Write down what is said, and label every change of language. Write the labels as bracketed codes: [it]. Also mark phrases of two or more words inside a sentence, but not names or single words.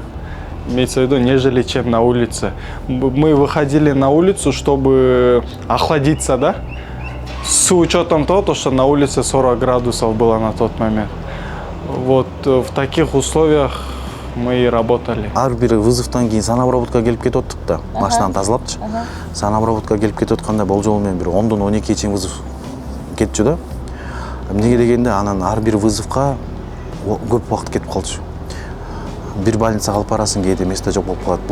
[ru] Имеется в виду, нежели чем на улице. Мы выходили на улицу, чтобы охладиться, да, с учетом того, что на улице 40 градусов было на тот момент. Вот в таких условиях мы работали. [ky] ар бир вызовтан кийин санобработка келип кетип атыптык да, машинаны тазалапчы. Санобработка келип кетип атканда болжол менен бир 10-дан 12-ге чейин вызов кетчү да. Эмнеге дегенде анан ар бир вызовка көп убакыт кетип калчу. Бир больницага алып барасың, кээде место жок болуп калат.